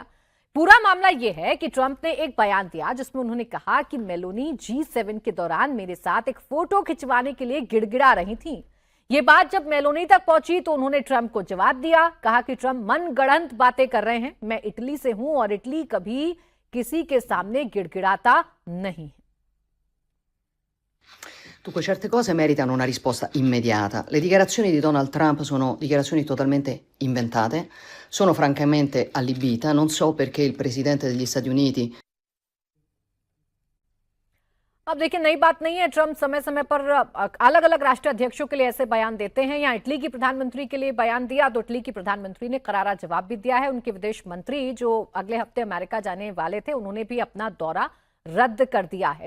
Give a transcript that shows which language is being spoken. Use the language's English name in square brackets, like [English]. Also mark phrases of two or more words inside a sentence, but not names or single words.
[Hindi] पूरा मामला यह है कि ट्रंप ने एक बयान दिया जिसमें उन्होंने कहा कि मेलोनी G7 के दौरान मेरे साथ एक फोटो खिंचवाने के लिए गिड़गिड़ा रही थी। ये बात जब मेलोनी तक पहुंची तो उन्होंने ट्रंप को जवाब दिया, कहा कि ट्रंप मनगढ़ंत बातें कर रहे हैं। मैं इटली से हूं और इटली कभी किसी के सामने गिड़गिड़ाता नहीं। [Italian] Dunque, certe cose meritano una risposta immediata. Le dichiarazioni di Donald Trump sono dichiarazioni totalmente inventate, sono francamente allibita, non so perché il Presidente degli Stati Uniti... [Hindi] अब देखिए, नई बात नहीं है, ट्रंप समय समय पर अलग अलग राष्ट्राध्यक्षों के लिए ऐसे बयान देते हैं। यहाँ इटली की प्रधानमंत्री के लिए बयान दिया तो इटली की प्रधानमंत्री ने करारा जवाब भी दिया है। उनके विदेश मंत्री जो अगले हफ्ते अमेरिका जाने वाले थे, उन्होंने भी अपना दौरा रद्द कर दिया है।